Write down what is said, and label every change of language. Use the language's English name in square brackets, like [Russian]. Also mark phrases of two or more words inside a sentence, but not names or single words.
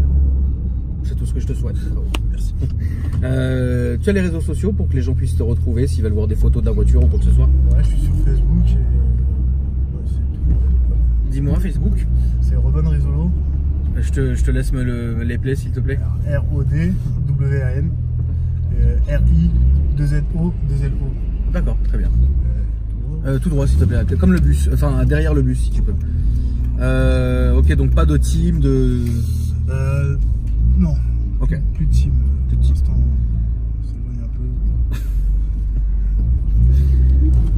[French] C'est tout ce que je te souhaite. Merci. Tu as les réseaux sociaux pour que les gens puissent te retrouver s'ils veulent voir des photos de la voiture ou quoi que ce soit? Ouais, je suis sur Facebook et... Ouais, c'est tout. Dis-moi, Facebook. C'est Robin Risolo. Je te laisse me l'épeler s'il te plaît. R-O-D-W-A-N R-I-2-Z-O, 2-L-O. D'accord, très bien. Tout droit s'il te plaît, comme le bus, enfin derrière le bus si tu peux. Ok, donc pas de team, de... Non. Ok. Plus de team. Pour l'instant, ça s'éloigne un peu.